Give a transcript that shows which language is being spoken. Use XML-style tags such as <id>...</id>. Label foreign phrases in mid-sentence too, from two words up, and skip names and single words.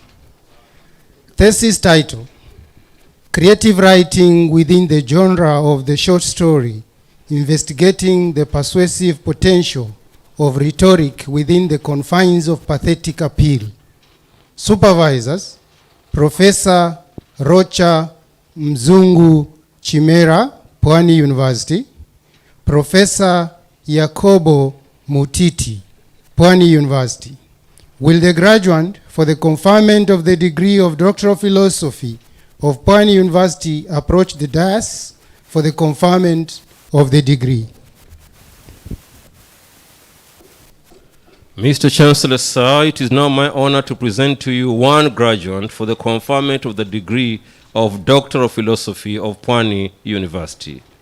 <en>Thesis title: Creative Writing within the genre of the short story, investigating the persuasive potential of rhetoric within the confines of pathetic appeal. Supervisors: Professor Rocha Mzungu Chimera, Pwani University; Professor Yakobo Mutiti, Pwani University. Will the graduate for the conferment of the degree of Doctor of Philosophy of Pwani University approach the dais for the conferment of the degree? Mr. Chancellor, sir, it is now my honor to present to you one graduate for the conferment of the degree of Doctor of Philosophy of Pwani University.</en>